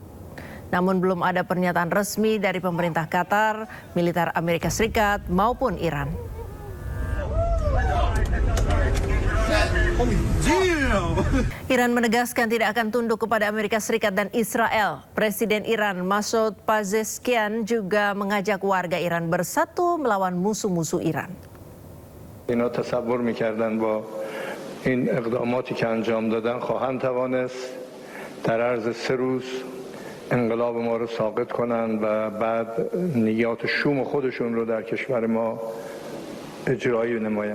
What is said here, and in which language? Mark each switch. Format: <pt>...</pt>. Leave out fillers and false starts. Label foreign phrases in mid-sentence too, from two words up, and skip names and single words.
<id>Namun belum ada pernyataan resmi dari pemerintah Qatar, militer Amerika Serikat maupun Iran. Iran menegaskan tidak akan tunduk kepada Amerika Serikat dan Israel. Presiden Iran Masoud Pezeshkian juga mengajak warga Iran bersatu melawan musuh-musuh Iran.</id> <fa>اینا تصور می‌کردن با این اقداماتی که انجام دادن خواهند توانست در عرض 3 روز انقلاب ما رو ساقط کنند و بعد نیات شوم خودشون رو در کشور ما اجرایی نمایند.</fa>